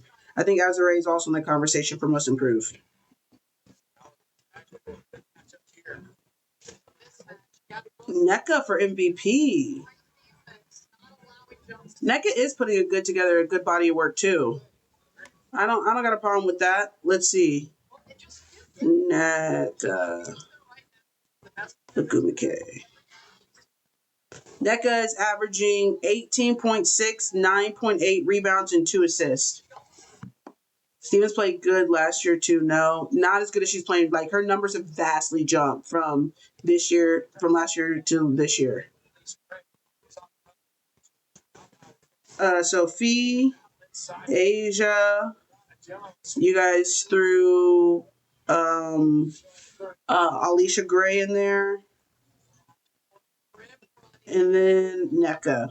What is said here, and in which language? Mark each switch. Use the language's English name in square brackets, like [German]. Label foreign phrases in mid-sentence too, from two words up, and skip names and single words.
[English] I think Azure is also in the conversation for most improved. NECA for MVP. NECA is putting a good body of work too. I don't got a problem with that. Let's see. NECA. Agumike. NECA is averaging 18.6, 9.8 rebounds, and 2 assists. Stevens played good last year too. No, not as good as she's playing. Like, her numbers have vastly jumped from last year to this year. Sophie, Asia, you guys threw Alicia Gray in there, and then NECA.